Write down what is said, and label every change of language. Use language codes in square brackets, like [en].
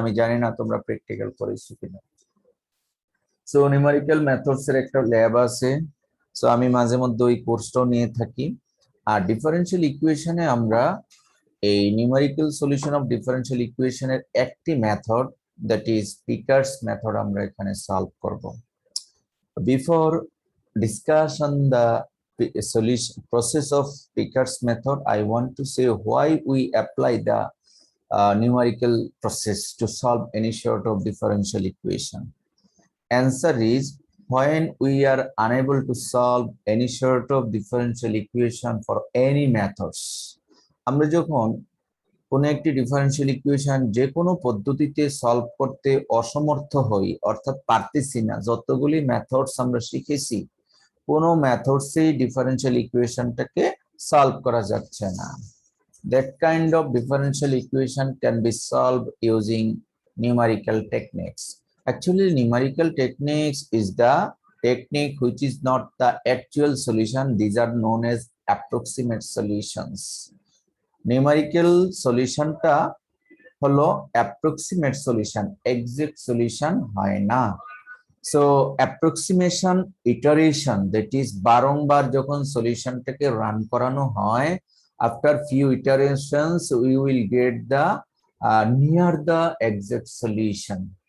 [bn] আমি জানি না তোমরা প্র্যাকটিক্যাল করেছো কিনা। সো নিউমেরিক্যাল মেথডস এর একটা ল্যাব আছে, সো আমি মাঝে মধ্যে ওই কোর্সটাও নিয়ে থাকি। আর ডিফারেনশিয়াল ইকুয়েশনে আমরা এই নিউমেরিক্যাল সলিউশন অফ ডিফারেনশিয়াল ইকুয়েশনের একটি method, [en] that is Picard's method, [bn] আমরা এখানে সলভ করব। [en] Before discussion the solution process of Picard's method, I want to say why we apply the numerical process to solve any sort of differential equation. Answer is, when we are unable to solve any sort of differential equation for any methods, [bn] আমরা যখন কোন একটি differential equation যে কোনো পদ্ধতিতে solve করতে অসমর্থ হই, অর্থাৎ পারতেছি না, যতগুলি মেথডস আমরা শিখেছি কোন মেথডসেই ডিফারেনশিয়াল ইকুয়েশনটাকে সলভ করা যাচ্ছে না, [en] that kind of differential equation can be solved using numerical techniques. Actually, numerical techniques is the technique which is not the actual solution. These are known as approximate solutions. [bn] Numerical সলিউশনটা হলো approximate solution, exact solution হয় না। [en] so approximation iteration, that is [bn] বারংবার যখন সলিউশনটাকে run করানো হয়, [en] After few iterations we will get the near the exact solution.